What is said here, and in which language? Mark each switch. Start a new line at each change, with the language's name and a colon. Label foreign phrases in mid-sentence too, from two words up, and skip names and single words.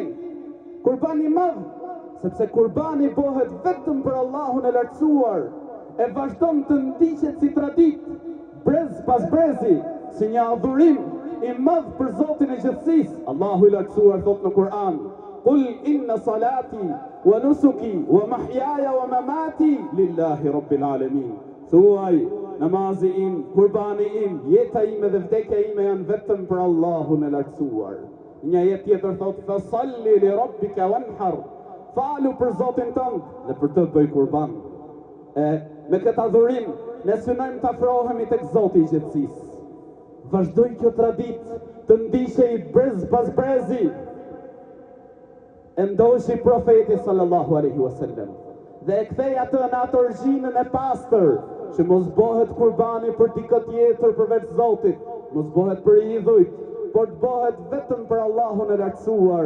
Albanian: Kurban i madh, sepse kurbani bëhet vetëm për Allahun e lartësuar, e vazhdon të ndiqet si traditë, brez pas brezi, si një adhurim i madh për Zotin e gjithësisë. Allahu i lartësuar thot në Kur'an:
Arabic: "قل إن صلاتي ونسكي ومحياي ومماتي لله رب العالمين."
Albanian: Thuaj, namazi im, kurbani im, jeta ime dhe vdekja ime janë vetëm për Allahun e lartësuar. Një jetë tjetër thot:
Arabic: "فصل لربك وانحر."
Albanian: Falu për Zotin tënd dhe për të bëj kurban. Me këtë adhurim ne synojmë të afrohemi tek Zoti i gjithësisë. Vazhdoi kjo traditë të ndiqej brez pas brezi. E ndoshi profeti
Arabic: صلى الله عليه وسلم
Albanian: dhe e kthej atë në atë orgjinën e pastër, që mos bëhet kurbani për dikë tjetër përveç Zotit, mos bëhet për idhujt, por të bëhet vetëm për Allahun e lartësuar.